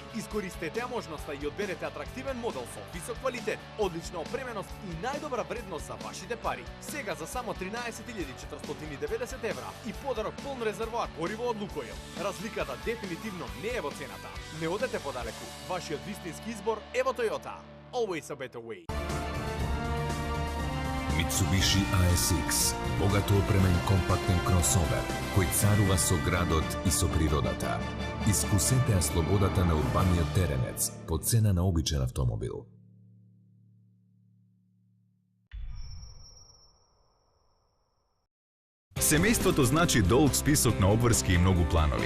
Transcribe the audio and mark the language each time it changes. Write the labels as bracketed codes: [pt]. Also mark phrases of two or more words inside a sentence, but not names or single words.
[mk] Искористете ја можноста и одберете атрактивен модел со висок квалитет, одлична опременост и најдобра вредност за вашите пари. Сега за само 13.490 евра и подарок полн резервоар гориво од Лукойл. Разликата дефинитивно не е во цената. Не одете подалеку. Вашиот вистински избор е во Toyota. [en] Always a better way. [mk] Mitsubishi ASX, богато опремен компактен кросовер, кој царува со градот и со природата. Искусете ја слободата на урбаниот теренец по цена на обичен автомобил. Семејството значи долг список на обврски и многу планови.